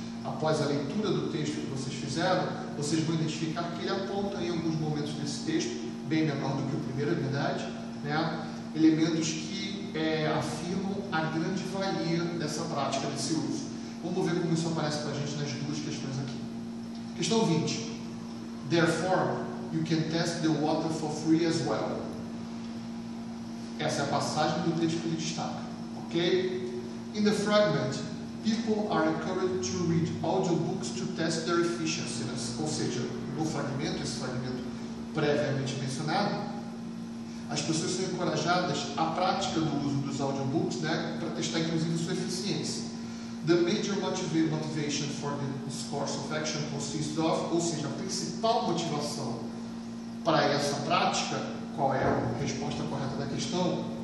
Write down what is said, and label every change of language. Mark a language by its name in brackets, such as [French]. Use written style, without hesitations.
[Portuguese] Após a leitura do texto que vocês fizeram, vocês vão identificar que ele aponta em alguns momentos desse texto, bem menor do que o primeiro, é verdade, né, elementos que afirmam a grande valia dessa prática, desse uso. Vamos ver como isso aparece para a gente nas duas questões aqui. Questão 20. [English] Therefore, you can test the water for free as well. [Portuguese] Essa é a passagem do texto que ele destaca. Ok? [English] In the fragment, People are encouraged to read audiobooks to test their efficiency. [Portuguese] Ou seja, no fragmento, esse fragmento previamente mencionado, as pessoas são encorajadas à prática do uso dos audiobooks, né, para testar inclusive sua eficiência. [English] The major motivation for this course of action consists of, [Portuguese] ou seja, a principal motivação para essa prática, qual é a resposta correta da questão?